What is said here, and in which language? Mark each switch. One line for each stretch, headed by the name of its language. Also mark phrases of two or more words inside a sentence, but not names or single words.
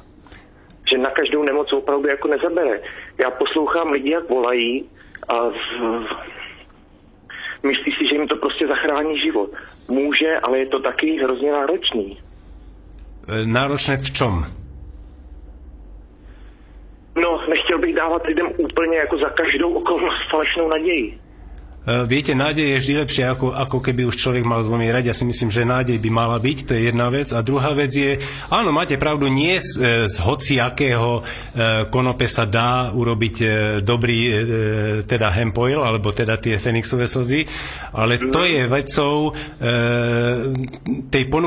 Czech: Že na každou nemoc opravdu jako nezabere. Já poslouchám lidi, jak volají a myslí si, že jim to prostě zachrání život. Může, ale je to taky hrozně náročný.
Slovak: Náročné v čom?
Czech: No, nechtěl bych dávat lidem úplně jako za každou okolnost falešnou naději.
Slovak: Viete, nádej je vždy lepšie, ako keby už človek mal zomierať. Ja si myslím, že nádej by mala byť, to je jedna vec. A druhá vec je, áno, máte pravdu, nie z hociakého konope sa dá urobiť dobrý teda
English: hemp oil,
Slovak: alebo teda tie Fenixové slzy, ale to je vecou tej ponuky.